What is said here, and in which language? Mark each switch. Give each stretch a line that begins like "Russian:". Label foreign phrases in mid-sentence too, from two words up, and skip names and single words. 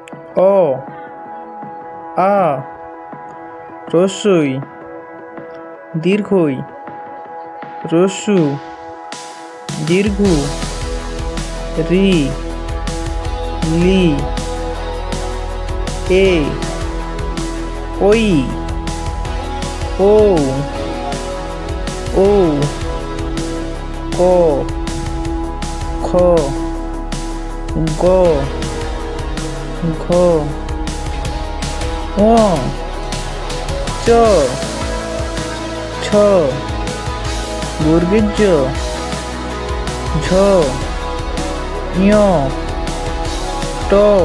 Bangla: অ আ রস্বই দীর্ঘই রস্যু দীর্ঘ রি লি এ ওই ও ও ক খ গ ঘ ঙ চ ছ বর্গের জ ঝ ঞ ট